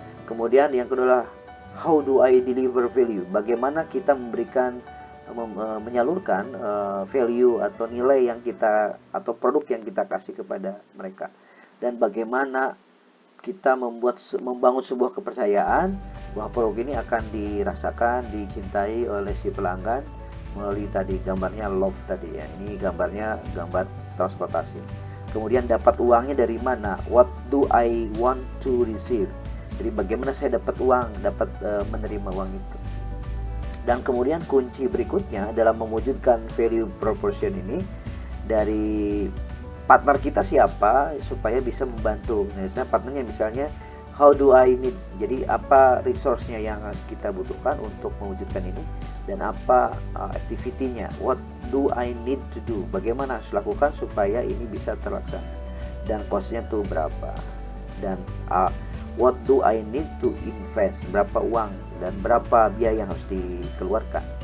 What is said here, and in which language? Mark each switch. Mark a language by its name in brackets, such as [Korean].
[Indonesian] Kemudian yang kedua, [English] how do I deliver value, [Indonesian] bagaimana kita memberikan menyalurkan value atau nilai yang kita atau produk yang kita kasih kepada mereka, dan bagaimana kita membangun sebuah kepercayaan bahwa produk ini akan dirasakan, dicintai oleh si pelanggan melalui tadi gambarnya love tadi ya. Ini gambarnya gambar transportasi. Kemudian dapat uangnya dari mana? [English] What do I want to receive? [Indonesian] Jadi bagaimana saya dapat uang, dapat menerima uang itu. Dan kemudian kunci berikutnya dalam mewujudkan value proportion ini, dari partner kita siapa supaya bisa membantu. Misalnya partnernya misalnya [English] how do I need, [Indonesian] jadi apa resource-nya yang kita butuhkan untuk mewujudkan ini, dan apa activity-nya, [English] what do I need to do, [Indonesian] bagaimana harus lakukan supaya ini bisa terlaksana, dan cost-nya tuh berapa, dan [English] what do I need to invest, [Indonesian] berapa uang dan berapa biaya yang harus dikeluarkan.